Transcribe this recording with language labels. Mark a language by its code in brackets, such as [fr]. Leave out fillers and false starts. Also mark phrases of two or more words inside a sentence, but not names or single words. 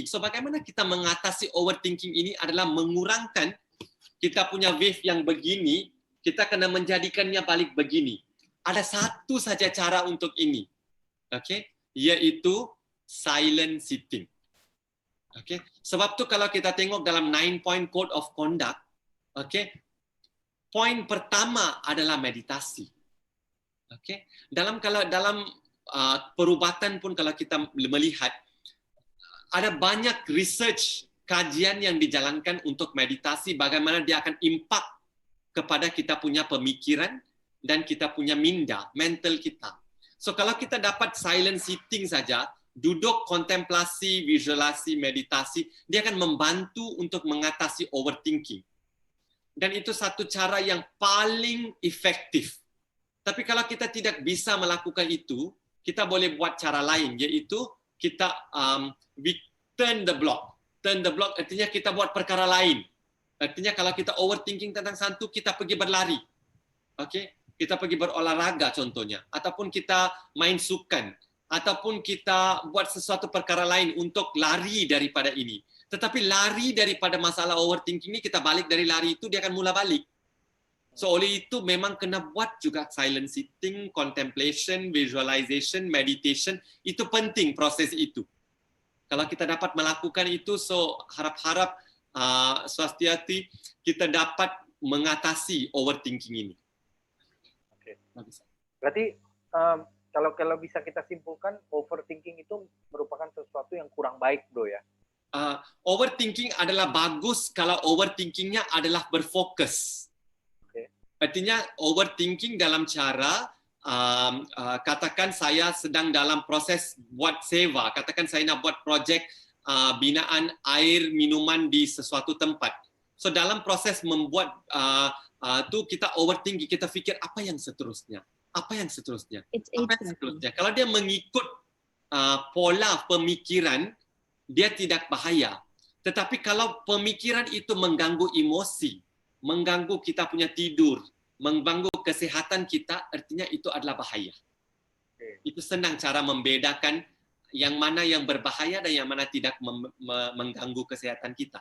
[ms] So bagaimana kita mengatasi overthinking ini adalah mengurangkan kita punya wave yang begini, kita kena menjadikannya balik begini. Ada satu saja cara untuk ini. Yaitu [en] silent sitting. [ms] Okay? Sebab tu kalau kita tengok dalam [en] 9-point code of conduct, [ms] okay, poin pertama adalah meditasi. Okay? Dalam perubatan pun kalau kita melihat, ada banyak research, kajian yang dijalankan untuk meditasi, bagaimana dia akan impact kepada kita punya pemikiran dan kita punya minda, mental kita. So kalau kita dapat [en] silent sitting [ms] saja, duduk kontemplasi, visualisasi, meditasi, dia akan membantu untuk mengatasi overthinking. Dan itu satu cara yang paling efektif. Tapi kalau kita tidak bisa melakukan itu, kita boleh buat cara lain, yaitu kita [en] we turn the block. Turn the block [ms] artinya kita buat perkara lain. Artinya kalau kita overthinking tentang satu, kita pergi berlari. Okay? Kita pergi berolahraga contohnya. Ataupun kita main sukan. Ataupun kita buat sesuatu perkara lain untuk lari daripada ini. Tetapi lari daripada masalah overthinking ini, kita balik dari lari itu, dia akan mula balik. So oleh itu memang kena buat juga [en] silent sitting, contemplation, visualization, meditation. [ms] Itu penting proses itu. Kalau kita dapat melakukan itu, so harap-harap swastiati kita dapat mengatasi overthinking ini. Oke. [id] Berarti kalau bisa kita simpulkan, overthinking itu merupakan sesuatu yang kurang baik, bro ya? [ms] Overthinking adalah bagus kalau overthinkingnya adalah berfokus. Okay. Artinya overthinking dalam cara katakan saya sedang dalam proses buat seva, katakan saya nak buat projek binaan air minuman di sesuatu tempat. So dalam proses membuat tu kita overthinking, kita fikir apa yang seterusnya. Apa yang seterusnya? Apa yang seterusnya? Kalau dia mengikut pola pemikiran, dia tidak bahaya. Tetapi kalau pemikiran itu mengganggu emosi, mengganggu kita punya tidur, mengganggu kesehatan kita, artinya itu adalah bahaya. Itu senang cara membedakan yang mana yang berbahaya dan yang mana tidak mengganggu kesehatan kita.